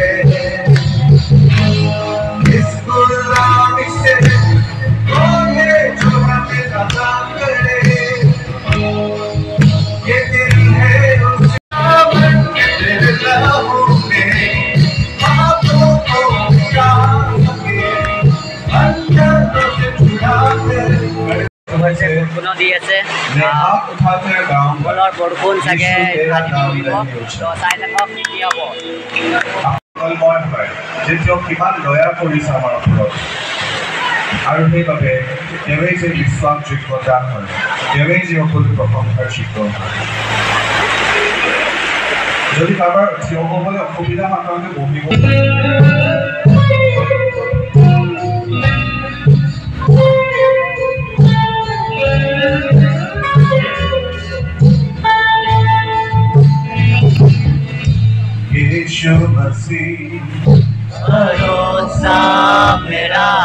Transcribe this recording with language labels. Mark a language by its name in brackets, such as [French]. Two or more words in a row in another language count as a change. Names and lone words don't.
[Hindi] इस गुलामी से कौन है जो हमें आजाद करे ये दिल है तेरे लहू में पापों को मिटा [Assamese] বৰষুণো দি আছে বলৰ বৰষুণ চাগে চাই থাকক কি হ'ব। যে তেওঁ কিমান দয়া কৰিছে আমাৰ ওপৰত আৰু সেইবাবে তেওঁৱেই যে বিশ্বাসযোগ্যতা হয়, তেওঁৱেই যে সকলো প্ৰশংসাৰ যোগ্য হয়। যদি কাৰোবাৰ থিয় হ'বলৈ অসুবিধা আপোনালোকে বহিব। [Hindi] यीशु मसीह भरोसा मेरा